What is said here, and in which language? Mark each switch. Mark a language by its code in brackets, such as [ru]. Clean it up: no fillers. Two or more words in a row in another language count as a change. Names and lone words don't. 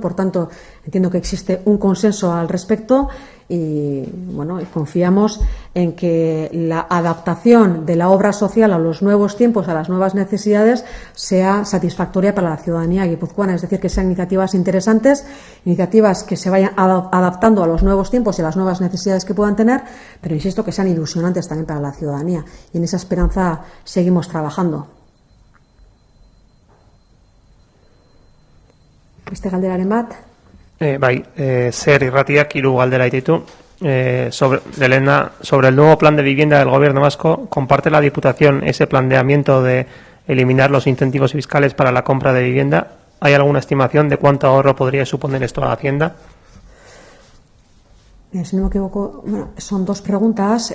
[es] Por tanto, entiendo que existe un consenso al respecto y bueno, confiamos en que la adaptación de la obra social a los nuevos tiempos, a las nuevas necesidades, sea satisfactoria para la ciudadanía guipuzcoana. Es decir, que sean iniciativas interesantes, iniciativas que se vayan adaptando a los nuevos tiempos y a las nuevas necesidades que puedan tener, pero insisto que sean ilusionantes también para la ciudadanía. Y en esa esperanza seguimos trabajando. [eu] Beste galderaren bat? Ser irratiak hiru galdera ditu. [es] Sobre el nuevo plan de vivienda del Gobierno vasco, ¿comparte la Diputación ese planteamiento de eliminar los incentivos fiscales para la compra de vivienda? ¿Hay alguna estimación de cuánto ahorro podría suponer esto a la Hacienda? Si no me equivoco, bueno, son dos preguntas.